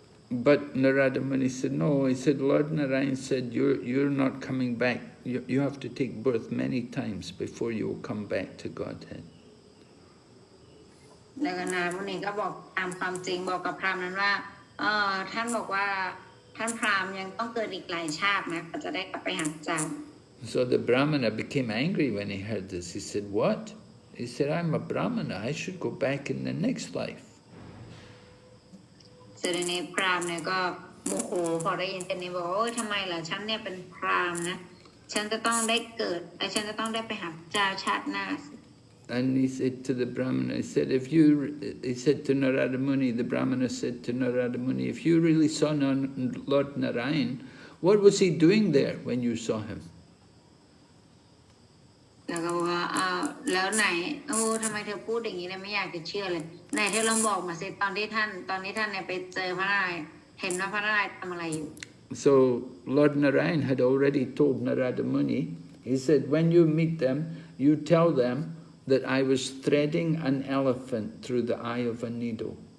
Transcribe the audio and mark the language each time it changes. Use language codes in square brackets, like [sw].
[en] But Narada Muni said, no, he said, Lord Narayan said, you're not coming back. You have to take birth many times before you will come back to Godhead. [th] แล้วก็นารมุนีก็บอกตามความจริงบอกกับพราหมณ์นั้นว่าท่านบอกว่าท่านพราหมณ์ยังต้องเกิดอีกหลายชาตินะก็จะได้กลับไปหาพระเจ้า [en] So the Brahmana became angry when he heard this. He said, what? He said, I'm a Brahmana. I should go back in the next life. [th] เสด็จในพราหมณ์เนี่ยก็โมโหพอได้ยินเช่นนี้บอกโอ้ยทำไมล่ะฉันเนี่ยเป็นพราหมณ์นะฉันจะต้องได้เกิดฉันจะต้องได้ไปหาพระเจ้าชาติหน้า [en] And he said to the Brahmana, he said to Narada Muni, the Brahmana said to Narada Muni, if you really saw Lord Narayan, what was he doing there when you saw him? [th] แล้วก็บอกว่าแล้วไหนทำไมเธอพูดอย่างนี้เลยไม่อยากจะเชื่อเลยไหนเธอลองบอกมาสิตอนที่ท่านเนี่ยไปเจอพระนารายณ์เห็นว่าพระนารายณ์ทำอะไรอยู่ [en] So Lord Narayan had already told Narada Muni, he said, when you meet them, you tell them that I was threading an elephant through the eye of a needle.